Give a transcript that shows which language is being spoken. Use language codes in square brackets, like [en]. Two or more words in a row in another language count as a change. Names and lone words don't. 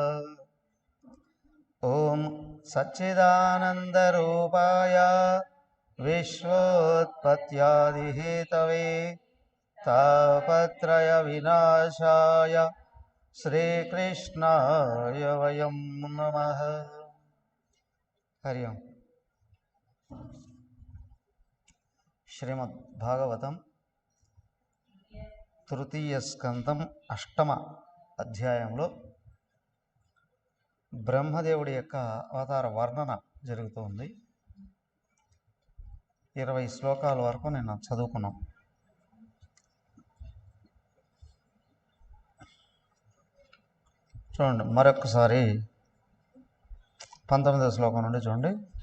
[sa] ओम सच्चिदानन्दरूपाय विश्वोत्पत्त्यादिहेतवे तापत्रयविनाशाय श्रीकृष्णाय वयं नमः। हरि ओम। [te] श्रीमद्भागवतं తృతీయ స్కందం 8వ అధ్యాయంలో బ్రహ్మదేవుడి యొక్క అవతార వర్ణన జరుగుతుంది. 20 శ్లోకాల వరకు నేను చదువుకున్నాం. చూడండి మరొకసారి 19వ శ్లోకం నుండి చూడండి.